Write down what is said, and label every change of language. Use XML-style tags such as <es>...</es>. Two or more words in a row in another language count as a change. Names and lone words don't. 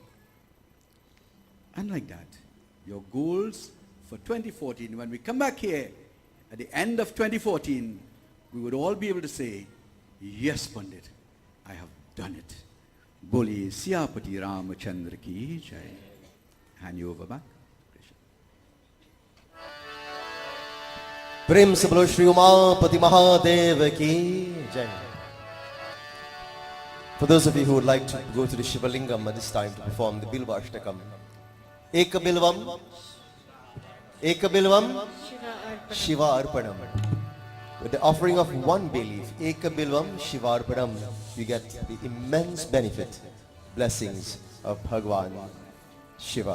<en>And like that, your goals for 2014, when we come back here at the end of 2014, we would all be able to say, yes, Pandit, I have done it.</en> <hi>बोली सियापति रामचंद्र की जय.</hi> <en>Hand you over back.</en> <hi>प्रेम से बोलो श्री उमापति महादेव की जय.</hi> <en>For those of you who would like to go to the Shivalingam at this time to perform the Bilva Ashtakam,</en> <sa>एक बिल्वं, शिव अर्पणम्.</sa> <en>With the offering of one bay leaf,</en> <sa>एक बिल्वं, शिव अर्पणम्,</sa> <en>you get the immense benefit, blessings of Bhagwan Shiva.</en>